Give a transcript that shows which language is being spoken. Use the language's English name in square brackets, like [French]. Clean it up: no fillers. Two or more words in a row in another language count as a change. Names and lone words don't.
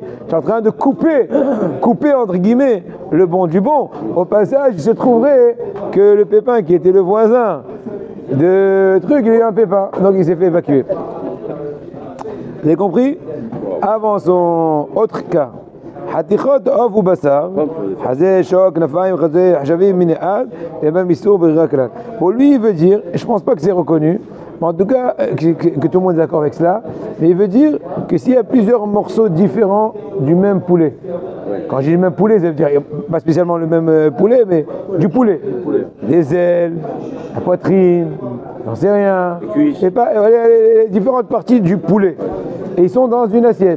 [French] Tu es en train de couper entre guillemets le bon du bon. Au passage, il se trouverait que le pépin qui était le voisin de truc, il a eu un pépin, donc il s'est fait évacuer. Vous avez compris? Avançons. Autre cas. [Hebrew] חתיכות עוף ובשר, חזה, שוק, כנפיים, חזה, חשבים, מנעד, [French] et même [Hebrew] איסור ברירה כלל. [French] Pour lui, il veut dire, et je pense pas que c'est reconnu, mais en tout cas, que tout le monde est d'accord avec cela, mais il veut dire que s'il y a plusieurs morceaux différents du même poulet, quand j'ai le même poulet, ça veut dire pas spécialement le même poulet, mais du poulet. Les ailes, la poitrine, j'en sais rien, les différentes parties du poulet, et ils sont dans une assiette.